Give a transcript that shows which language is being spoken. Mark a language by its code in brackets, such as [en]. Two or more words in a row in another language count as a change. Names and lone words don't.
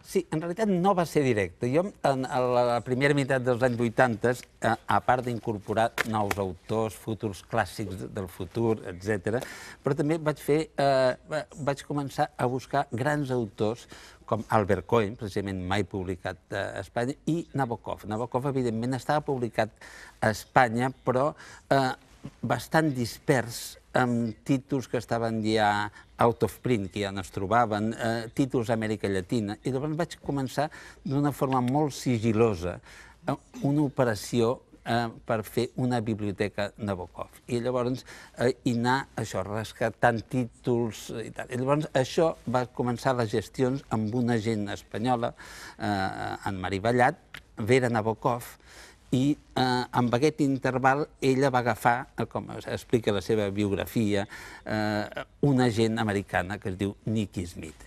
[ca] Sí, en realitat no va ser directe. Jo, en la primera meitat dels anys 80, a part d'incorporar nous autors, futurs clàssics del futur, etc., però també vaig començar a buscar grans autors com Albert Cohen, precisament mai publicat a Espanya, i Nabokov. Nabokov, evidentment, estava publicat a Espanya, però bastant dispers, amb títols que estaven ja [en] out of print, [ca] que ja no es trobaven, títols d'Amèrica Llatina, i llavors vaig començar d'una forma molt sigilosa una operació per fer una biblioteca Nabokov. I llavors anar, això, rescatant títols i tal. I llavors això va començar les gestions amb una agent espanyola, en Mari Vallat, Vera Nabokov, i amb aquest interval ella va agafar, com explica la seva biografia, una agent americana que es diu Nikki Smith.